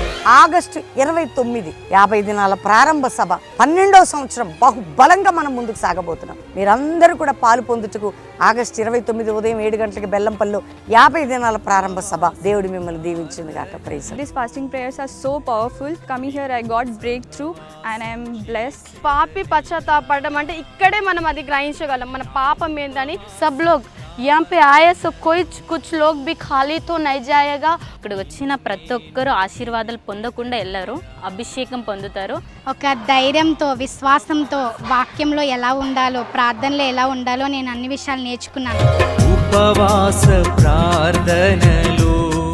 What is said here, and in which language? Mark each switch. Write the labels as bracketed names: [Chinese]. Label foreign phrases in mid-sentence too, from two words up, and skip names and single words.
[Telugu] ఆగస్టు 29 50 దినాల ప్రారంభ సభ 12వ సంవత్సరం బహుబలంగా మనం ముందుకు సాగబోతున్నాం. మీరందరూ కూడా పాలు పొందుటకు ఆగస్టు 29 ఉదయం 7 గంటలకు బెల్లంపల్లిలో 50 దినాల ప్రారంభ సభ. దేవుడు మిమ్మల్ని దీవించును గాక. ప్రైజ్. [English] These fasting prayers are so powerful. Coming here I got breakthrough and I am blessed. [Telugu] పాపి పశ్చాత్తాపడడం అంటే ఇక్కడే మనం అది గ్రహించగలం మన పాపం ఏంటని. [Hindi] सब लोग यहाँ पे आए so कोई कुछ लोग भी खाली तो नहीं जाएगा. [Telugu] ఇక్కడ వచ్చిన ప్రతి ఒక్కరు ఆశీర్వాదాలు పొందకుండా వెళ్ళరు, అభిషేకం పొందుతారు. ఒక ధైర్యంతో విశ్వాసంతో వాక్యంలో ఎలా ఉండాలో ప్రార్థనలో ఎలా ఉండాలో నేను అన్ని విషయాలు నేర్చుకున్నాను. ఉపవాస ప్రార్థనలు